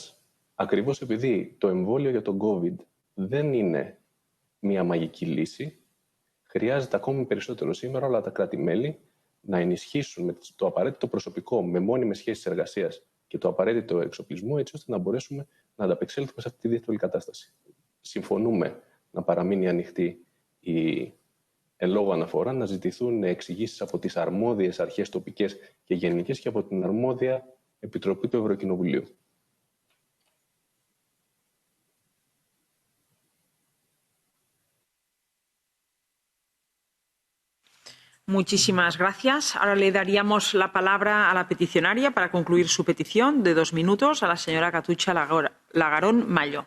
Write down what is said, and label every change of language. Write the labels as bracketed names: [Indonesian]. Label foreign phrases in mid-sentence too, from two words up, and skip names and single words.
[Greek] Κλείνοντας, Ακριβώς επειδή το εμβόλιο για τον COVID δεν είναι μια μαγική λύση, χρειάζεται ακόμη περισσότερο σήμερα όλα τα κράτη-μέλη να ενισχύσουν με το απαραίτητο προσωπικό, με μόνιμες σχέσεις εργασίας και το απαραίτητο εξοπλισμό, έτσι ώστε να μπορέσουμε να ανταπεξέλθουμε σε αυτή τη δύσκολη κατάσταση. Συμφωνούμε να παραμείνει ανοιχτή η εν λόγω αναφορά, να ζητηθούν εξηγήσεις από τις αρμόδιες αρχές τοπικές και γενικές και από την αρμόδια Επιτροπή του Ευρωκοινοβουλίου. [Spanish] Muchísimas gracias. Ahora le daríamos la palabra a la peticionaria para concluir su petición de 2 minutos a la señora Catucha Lagarón Mayo.